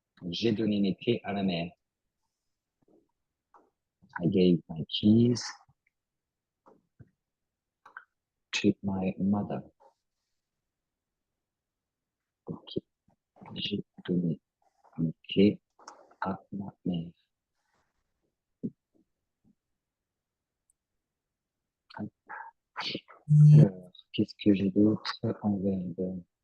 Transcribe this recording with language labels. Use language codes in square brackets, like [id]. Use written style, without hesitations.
[fr] J'ai donné mes clés à ma mère. [en] I gave my keys to my mother. [fr] Ok. J'ai donné mes clés à ma mère. Alors, qu'est-ce que j'ai d'autre en verbe?